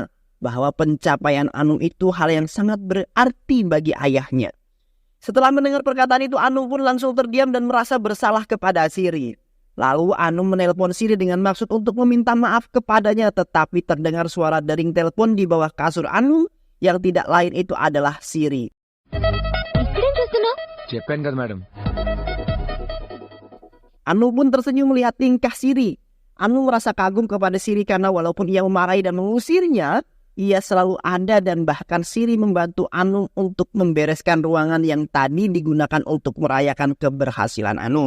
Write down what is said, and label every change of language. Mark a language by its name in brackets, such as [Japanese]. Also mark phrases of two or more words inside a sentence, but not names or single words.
[Indonesian] Bahwa pencapaian Anung itu hal yang sangat berarti bagi ayahnya. Setelah mendengar perkataan itu, Anung pun langsung terdiam dan merasa bersalah kepada Siri. Lalu Anung menelpon Siri dengan maksud untuk meminta maaf kepadanya. Tetapi terdengar suara dering telepon di bawah kasur Anung yang tidak lain itu adalah Siri. [Telugu] చెప్పాను కదా మేడం. [Indonesian] Anung pun tersenyum melihat tingkah Siri. Anung merasa kagum kepada Siri karena walaupun ia memarahi dan mengusirnya, ia selalu ada dan bahkan Siri membantu Anung untuk membereskan ruangan yang tadi digunakan untuk merayakan keberhasilan Anung.